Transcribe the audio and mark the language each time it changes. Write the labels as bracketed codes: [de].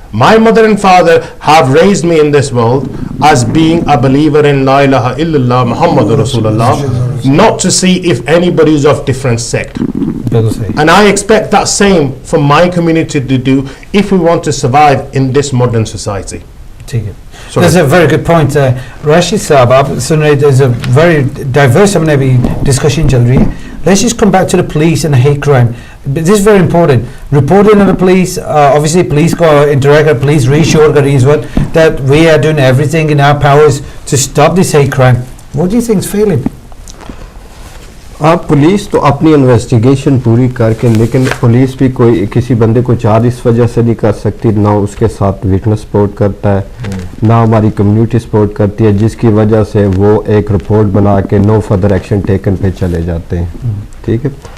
[en] My mother and father have raised me in this world as being a believer in La ilaha illallah Muhammadur Rasulullah, not to see if anybody is of different sect. And I expect that same from my community to do if we want to survive in this modern society. That's a very good point. [ur] Rashid Saab, آپ سن رہے, [en] there's a very diverse [ur] ہم نے ابھی discussion چل رہی ہے. [en] Let's just come back to the police and hate crime. This is very important. Reporting on the police, obviously police ko interact, police reassure that we are doing everything in our powers to stop this hate crime. What do you think is failing? [ur] آپ police تو اپنی investigation پوری کر کے, لیکن police بھی کوئی کسی بندے کو چارج اس وجہ سے نہیں کر سکتی, نہ اس کے ساتھ وٹنس سپورٹ کرتا ہے, نہ ہماری کمیونٹی سپورٹ کرتی ہے, جس کی وجہ سے وہ ایک رپورٹ بنا کے [en] no further action taken [ur] پہ چلے جاتے ہیں. ٹھیک ہے,